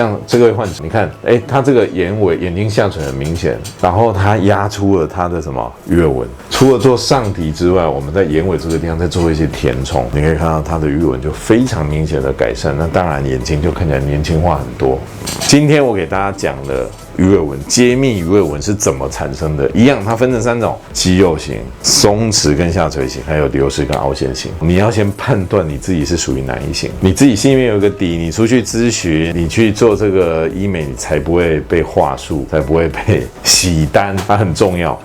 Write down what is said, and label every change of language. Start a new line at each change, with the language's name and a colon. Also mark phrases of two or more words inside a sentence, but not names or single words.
Chinese: 像這位患者，你看，他這個眼睛下垂很明顯。然後他壓出了他的什麼魚尾紋，除了做上提之外，我們在眼尾這個地方再做一些填充，你可以看到他的魚尾紋就非常明顯的改善，那當然眼睛就看起來年輕化很多。今天我給大家講的魚尾紋，揭秘魚尾紋是怎麼產生的，一樣，它分成3種：肌肉型、鬆弛跟下垂型，還有流失跟凹陷型。你要先判斷你自己是屬於哪一型，你自己心裡面有一個底，你出去諮詢，你去做這個醫美，你才不會被話術，才不會被洗單，它很重要。